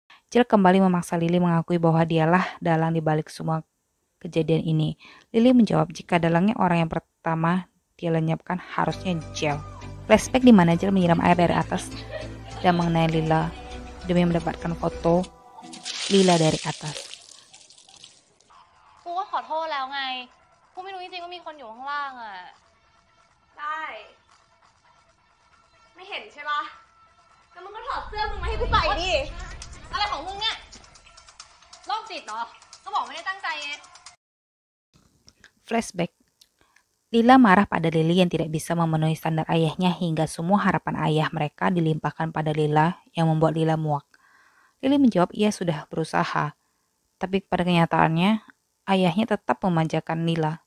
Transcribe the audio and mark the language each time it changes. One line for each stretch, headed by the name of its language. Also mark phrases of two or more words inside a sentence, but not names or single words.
Indonesian: Jill kembali memaksa Lily mengakui bahwa dialah dalang dibalik semua kejadian ini. Lily menjawab jika dalangnya orang yang pertama dia lenyapkan harusnya Jill. Flashback di mana Jill menyiram air dari atas dan mengenai Lila demi mendapatkan foto Lila dari atas.
Thai: กูก็ขอโทษแล้วไงกูไม่รู้จริงๆว่ามีคนอยู่ข้างล่างอ่ะได้ไม่เห็นใช่ปะแล้วมึงก็ถอดเสื้อมึงมาให้กูใส่ดิอะไรของมึงเนี่ยโรคจิตเหรอก็บอกไม่ได้ตั้งใจไง
Indonesian: Flashback. Lila marah pada Lily yang tidak bisa memenuhi standar ayahnya hingga semua harapan ayah mereka dilimpahkan pada Lila yang membuat Lila muak. Lily menjawab ia sudah berusaha, tapi pada kenyataannya ayahnya tetap memanjakan Lila.